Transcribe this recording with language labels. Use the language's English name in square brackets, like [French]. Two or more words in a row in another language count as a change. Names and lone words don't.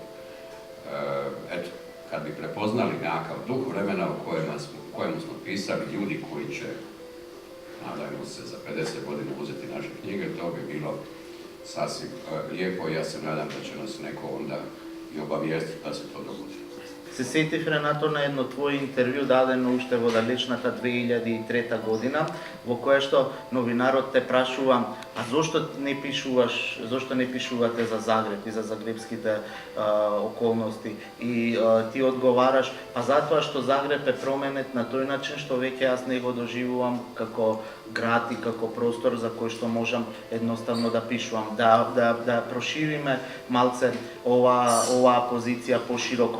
[Croatian] Eto, kad bi prepoznali nekakav duh vremena u kojemu smo pisali ljudi koji će, nadajmo se, za 50 godina uzeti naše knjige, to bi bilo sasvim lijepo i ja se nadam da će nas neko onda i obavijestiti da se to dogodi. [Macedonian] Се сетив, Ренато, на едно твое интервју дадено уште во далечната 2003 година, во кое што новинарот те прашува, а зошто не пишувате за Загреб и за загребските околности? И ти одговараш, па затоа што Загреб е променет на тој начин што веќе јас не го доживувам како град и како простор за кој што можам едноставно да пишувам, да прошириме малце оваа позиција пошироко.